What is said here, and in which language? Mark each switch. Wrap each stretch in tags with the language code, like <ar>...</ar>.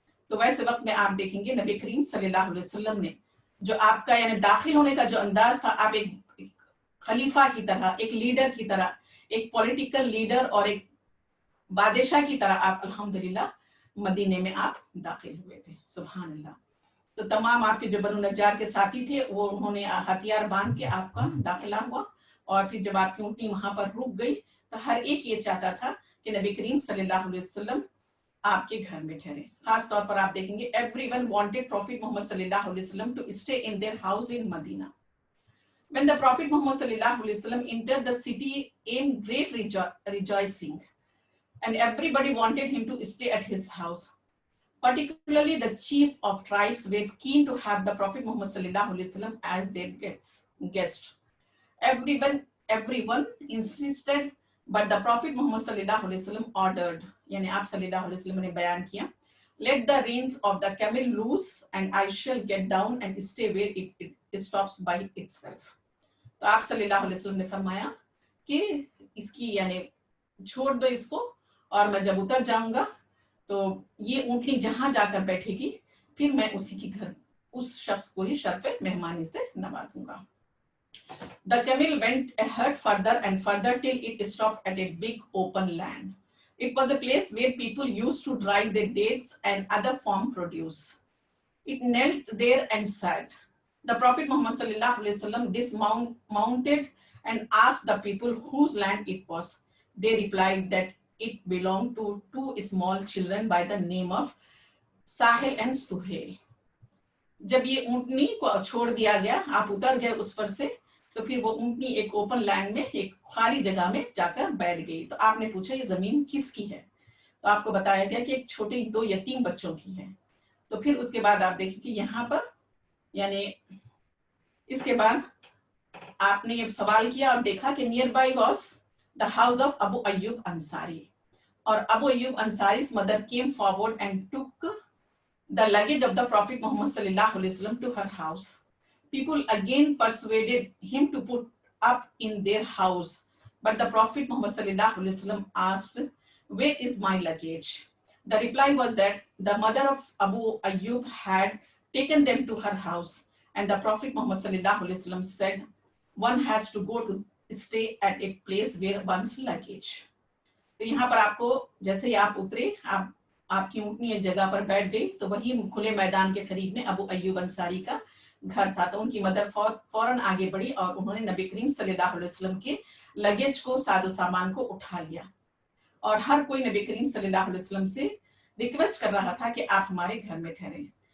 <ur>تو ویسے وقت میں آپ دیکھیں گے نبی کریم صلی اللہ علیہ وسلم نے جو آپ کا یعنی داخل ہونے کا جو انداز تھا, آپ ایک خلیفہ کی طرح, ایک لیڈر کی طرح, ایک پولیٹیکل لیڈر اور ایک بادشاہ کی طرح آپ الحمدللہ مدینے میں آپ داخل ہوئے تھے. سبحان اللہ. تو تمام آپ کے جو بنو نجار کے ساتھی تھے وہ انہوں نے ہتھیار باندھ کے آپ کا داخلہ ہوا, اور پھر جب آپ کی اونٹنی وہاں پر رک گئی تو ہر ایک یہ چاہتا تھا کہ نبی کریم صلی اللہ علیہ وسلم آپ کے گھر میں ٹھہرے. خاص طور پر آپ دیکھیں گے</ur> <en>everyone wanted Prophet Muhammad صلی اللہ علیہ وسلم to stay in their house in Medina. When the Prophet Muhammad صلی اللہ علیہ وسلم entered the city in great rejoicing, and everybody wanted him to stay at his house. Particularly the chief of tribes were keen to have the Prophet Muhammad صلی اللہ علیہ وسلم as their guest. Everyone insisted, but the Prophet Muhammad صلی اللہ علیہ وسلم ordered,</en> <ur>یعنی آپ صلی اللہ علیہ وسلم نے بیان کیا,</ur> <en>let the reins of the camel loose and I shall get down and stay where it stops by itself. تو آپ صلی اللہ علیہ وسلم نے فرمایا کہ اس کی یعنی چھوڑ دو اس کو, اور میں جب اتر جاؤں گا تو یہ اونٹنی جہاں جا کر بیٹھے گی پھر میں اسی کی گھر اس شخص کو ہی شرف مہمانی سے نوازوں گا. The camel went ahead further and further till it stopped at a big open land. It was a place where people used to dry their dates and other farm produce. It knelt there and sat. The Prophet Muhammad sallallahu alaihi wasallam dismounted and asked the people whose land it was. They replied that it belonged to 2 small children by the name of Sahil and Suhail.</en> <ur>جب یہ اونٹنی کو چھوڑ دیا گیا, آپ اتر گئے اس پر سے, تو پھر وہ اونٹنی ایک اوپن لینڈ میں ایک خالی جگہ میں جا کر بیٹھ گئی. تو آپ نے پوچھا یہ زمین کس کی ہے, تو آپ کو بتایا گیا کہ ایک چھوٹے 2 یتیم بچوں کی ہے. تو پھر اس کے بعد آپ دیکھیں کہ یہاں پر یعنی اس کے بعد آپ نے یہ سوال کیا اور دیکھا کہ</ur> <en>Nearby was the house of Abu Ayyub Ansari.</en> <ur>اور</ur> <en>Abu Ayyub Ansari's mother came forward and took the luggage of the Prophet Muhammad sallallahu alaihi wasallam to her house. People again persuaded him to put up in their house, but the Prophet Muhammad sallallahu alaihi wasallam asked, where is my luggage? The reply was that the mother of Abu Ayyub had taken them to her house, and the Prophet Muhammad sallallahu alaihi wasallam said, one has to go to stay at a place where one's luggage.</en> <ur>تو یہاں پر آپ کو جیسے ہی آپ اترے, آپ کی اونٹنی ایک جگہ پر بیٹھ گئی, تو وہی کھلے میدان کے قریب میں ابو ایوب انصاری کا گھر تھا. تو ان کی مدر فوراً آگے بڑھی اور انہوں نے نبی کریم صلی اللہ علیہ وسلم کے لگیج کو, ساز و سامان کو اٹھا لیا, اور ہر کوئی نبی کریم صلی اللہ علیہ وسلم سے ریکویسٹ کر رہا تھا کہ آپ ہمارے گھر میں ٹھہریں.</ur>